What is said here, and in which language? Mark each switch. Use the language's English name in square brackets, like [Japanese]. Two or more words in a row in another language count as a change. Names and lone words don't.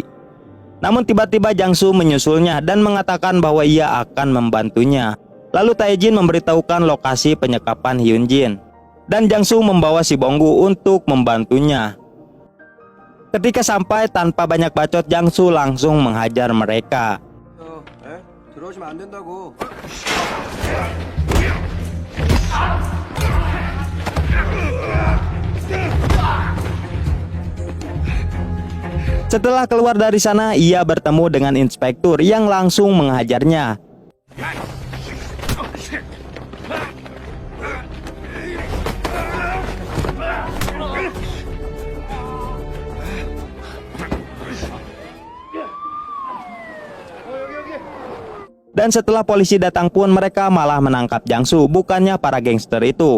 [Indonesian] Namun tiba-tiba Jangsu menyusulnya dan mengatakan bahwa ia akan membantunya. Lalu Taejin memberitahukan lokasi penyekapan Hyunjin, dan Jangsu membawa si Bonggu untuk membantunya. Ketika sampai, tanpa banyak bacot, Jangsu langsung menghajar mereka. [Korean] 들어오시면 안 된다고. [Indonesian] Setelah keluar dari sana, ia bertemu dengan inspektur yang langsung menghajarnya. Dan setelah polisi datang pun mereka malah menangkap Jangsu, bukannya para gangster itu.